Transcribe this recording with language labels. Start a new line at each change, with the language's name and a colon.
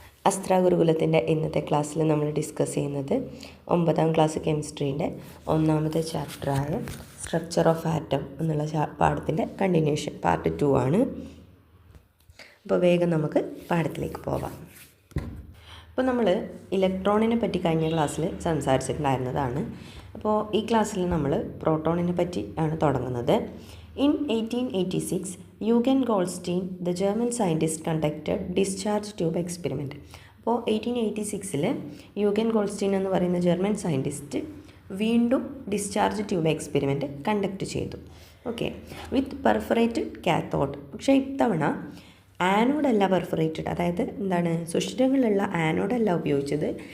Malayalam: അസ്ത്ര ഗുരുകുലത്തിൻ്റെ ഇന്നത്തെ ക്ലാസ്സിൽ നമ്മൾ ഡിസ്കസ് ചെയ്യുന്നത് 9ാം ക്ലാസ് കെമിസ്ട്രീൻ്റെ 1ാമത്തെ ചാപ്റ്ററായ സ്ട്രക്ചർ ഓഫ് ആറ്റം എന്നുള്ള പാഠത്തിൻ്റെ കണ്ടിന്യൂഷൻ പാർട്ട് 2 ആണ്. അപ്പോൾ വേഗം നമുക്ക് പാഠത്തിലേക്ക് പോവാം. അപ്പോൾ നമ്മൾ ഇലക്ട്രോണിനെ പറ്റി കഴിഞ്ഞ ക്ലാസ്സിൽ സംസാരിച്ചിട്ടുണ്ടായിരുന്നതാണ്. അപ്പോൾ ഈ ക്ലാസ്സിൽ നമ്മൾ പ്രോട്ടോണിനെ പറ്റി ആണ് തുടങ്ങുന്നത്.
English: In 1886, Eugen Goldstein, the German scientist, conducted discharge tube experiment.
Malayalam: അപ്പോൾ 1886 യൂഗൻ ഗോൾഡ്സ്റ്റീൻ എന്ന് പറയുന്ന ജർമ്മൻ സയൻറ്റിസ്റ്റ് വീണ്ടും ഡിസ്ചാർജ് ട്യൂബ് എക്സ്പെരിമെൻറ്റ് കണ്ടക്ട് ചെയ്തു. ഓക്കെ,
English: With perforated cathode.
Malayalam: പക്ഷേ ഇത്തവണ ആനോഡല്ല പെർഫറേറ്റഡ്, അതായത് എന്താണ്, സുഷിരങ്ങളുള്ള ആനോഡല്ല ഉപയോഗിച്ചത്.